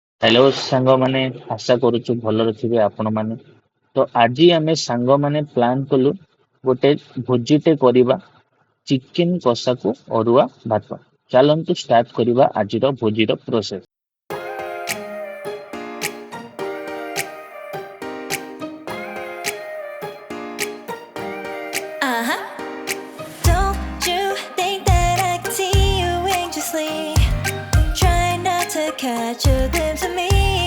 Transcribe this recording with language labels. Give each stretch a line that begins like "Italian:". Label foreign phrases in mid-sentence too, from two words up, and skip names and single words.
Odia: हेलो ସାଙ୍ଗମାନେ ଆଶା କରୁଛୁ ଭଲରେ ଥିବେ ଆପଣମାନେ। ତ ଆଜି ଆମେ ସାଙ୍ଗମାନେ ପ୍ଲାନ୍ କଲୁ ଗୋଟେ ଭୋଜିଟେ କରିବା ଚିକେନ କଷାକୁ ଅରୁଆ ଭାତ। ଚାଲନ୍ତୁ ଷ୍ଟାର୍ଟ କରିବା ଆଜିର ଭୋଜିର ପ୍ରୋସେସ। Uh-huh.
English: Don't you think that I can see you anxiously? Try not to catch a glimpse of me.